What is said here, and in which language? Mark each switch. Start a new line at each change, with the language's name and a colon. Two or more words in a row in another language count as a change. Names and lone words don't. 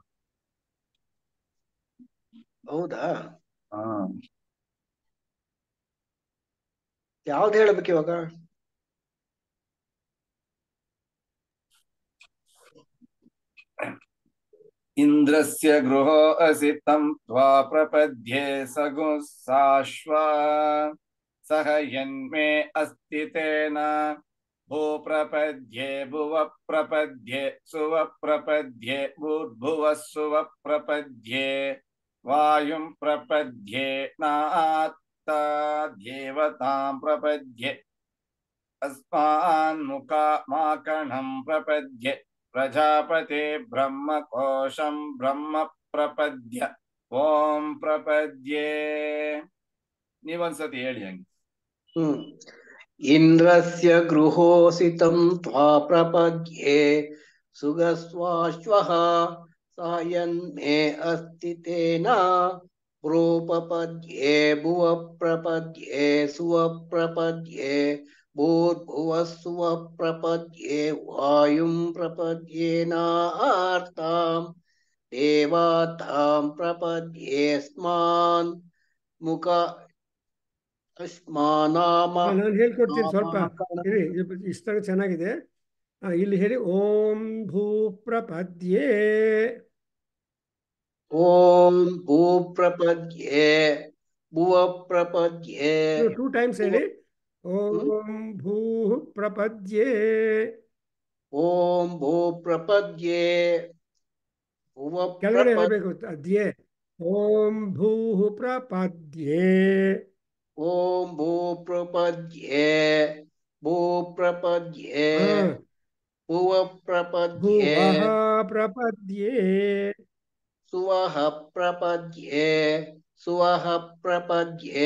Kannada: ಹೌದಾ? ಹಾ, ಯಾವ್ದು ಹೇಳ್ಬೇಕು ಇವಾಗ?
Sanskrit: ಇಂದ್ರಸ್ಯ ಗೃಹೋ ಅಸಿ ತಂ ತ್ವಾ ಪ್ರಪದ್ಯೆ ಸಗು ಸಾಶ್ವ ಸಹ ಯನ್ಮೇ ಅಸ್ತಿ ತೇನ ಭೂ ಪ್ರಪದ್ಯೆ ಭುವ ಪ್ರಪದ್ಯೆ ಸುವ ಪ್ರಪದ್ಯೆ ಭೂರ್ಭುವ ಸುವ ಪ್ರಪದ್ಯೆ ವಾಯುಂ ಪ್ರಪದ್ಯೆ ನಾತ್ತ ದೇವತಾಂ ಪ್ರಪದ್ಯೆ अस्मान्मुखा माकणं प्रपद्ये प्रजापते ब्रह्मकोशं ब्रह्म प्रपद्य ओम प्रपद्ये.
Kannada: ನೀವೊಂದ್ಸತಿ ಹೇಳಿ ಹಂಗೆ.
Sanskrit: ಇಂದ್ರಸ್ಯ ಗೃಹೋಸಿತಂ ತ್ವಾ ಪ್ರಪದ್ಯೆ ಸುಗಸ್ವಾಶ್ವಃ ಸಾಯನ್ಮೇ ಅಸ್ತಿ ತೇನ ಪ್ರೋಪಪದ್ಯೆ ಭುವ ಪ್ರಪದ್ಯೆ ಸುವ ಪ್ರಪದ್ಯೆ ಭೂರ್ಭುವಃ ಸುವ ಪ್ರಪದ್ಯೆ ವಾಯುಂ ಪ್ರಪದ್ಯೇನಾರ್ತಾಂ ದೇವಾತಾಂ ಪ್ರಪದ್ಯೇಸ್ಮಾನ್ ಮುಖ
Kannada: ನಾನು ಹೇಳ್ಕೊಡ್ತೀನಿ ಸ್ವಲ್ಪ ಇರಿ, ಇಷ್ಟ ಚೆನ್ನಾಗಿದೆ. ಇಲ್ಲಿ ಹೇಳಿ
Sanskrit: ಓಂ ಭೂ ಪ್ರಪದ್ಯೆ. ಓಂ ಭೂ ಪ್ರಪದ್ಯೆ ಭುವ ಪ್ರಪದ್ಯೆ. 2 times ಹೇಳಿ ಓಂ ಭೂ ಪ್ರಪದ್ಯೆ. ಓಂ ಭೂ ಪ್ರಪದ್ಯೆ ಭುವ
Kannada: ಕೆಳಗಡೆ ಹೇಳಬೇಕು ಅದ್ಯೆ.
Sanskrit: ಓಂ ಭೂ ಪ್ರಪದ್ಯೆ. ಓಂ ಭೂ ಪ್ರಪದ್ಯೆ ಭೂ ಪ್ರಪದ್ಯೆ ಭುವ ಪ್ರಪದ್ಯೆ ಭುವಃ ಪ್ರಪದ್ಯೆ ಸುವಃ ಪ್ರಪದ್ಯೆ ಸುವಃ ಪ್ರಪದ್ಯೆ